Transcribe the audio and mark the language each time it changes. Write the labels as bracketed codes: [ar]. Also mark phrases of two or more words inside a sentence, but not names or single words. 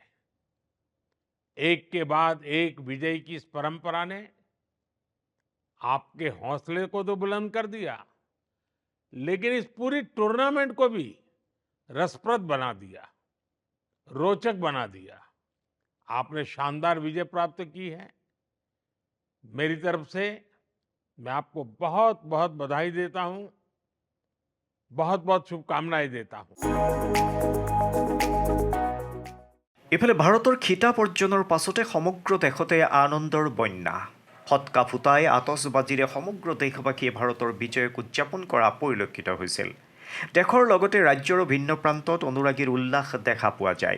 [hi] एक के बाद एक विजय की इस परंपरा ने आपके हौसले को तो बुलंद कर दिया, लेकिन इस पूरी टूर्नामेंट को भी रसप्रद बना दिया, रोचक बना दिया। आपने शानदार विजय प्राप्त की है। मेरी तरफ से मैं आपको बहुत-बहुत बधाई देता हूं, बहुत-बहुत शुभकामनाएं देता हूं। [as] ইফালে ভাৰতৰ খিতাপ অৰ্জনৰ পাছতে সমগ্ৰ দেশতে আনন্দৰ বন্যা ফটকা ফুটাই আতচবাজীৰে সমগ্ৰ দেশবাসীয়ে ভাৰতৰ বিজয়ক উদযাপন কৰা পৰিলক্ষিত হৈছিল। দেশৰ লগতে ৰাজ্যৰ ভিন্ন প্ৰান্তত অনুৰাগীৰ উল্লাস দেখা পোৱা যায়।